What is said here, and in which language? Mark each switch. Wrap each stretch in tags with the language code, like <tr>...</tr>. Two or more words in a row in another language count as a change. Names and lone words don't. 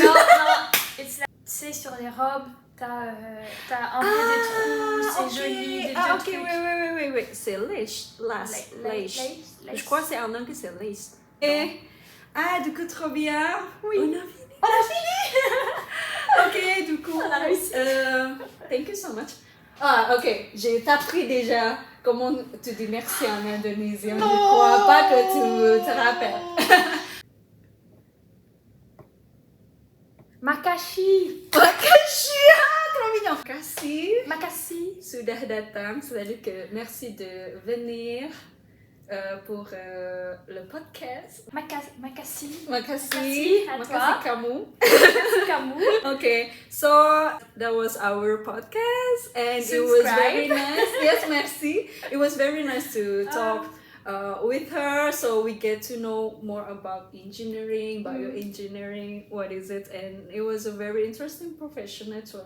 <fr>Non, tu sais, sur les robes, t'as un peu des trous, c'est joli, des Ah, ok, trucs. oui. C'est lace. Lace. Je crois que c'est en anglais, c'est lace. Et, ah, du coup, trop bien. Oui. On a fini. Ok, du coup. On a réussi.</fr> <en>Thank you so much.</en> <fr>Ah, ok. J'ai appris déjà comment tu dis merci en indonésien. Je crois pas que tu te rappelles.</fr> <id>Makasih. Makasih,</id> <fr>trop mignon.</fr> <id>Makasih. Makasih. Sudah datang,</id> <fr>c'est-à-dire que merci de venir pour le podcast.</fr> <id>Makasih. Makasih.</id> <fr>Makasih à</fr> <id>Makasih</id> <fr>toi.</fr> <id>kamu. Makasih kamu.</id> <en>Okay, so that was our podcast and it was very nice. Yes, merci. It was very nice to talk with her, so we get to know more about engineering, bioengineering, what is it, and it was a very interesting profession actually.</en>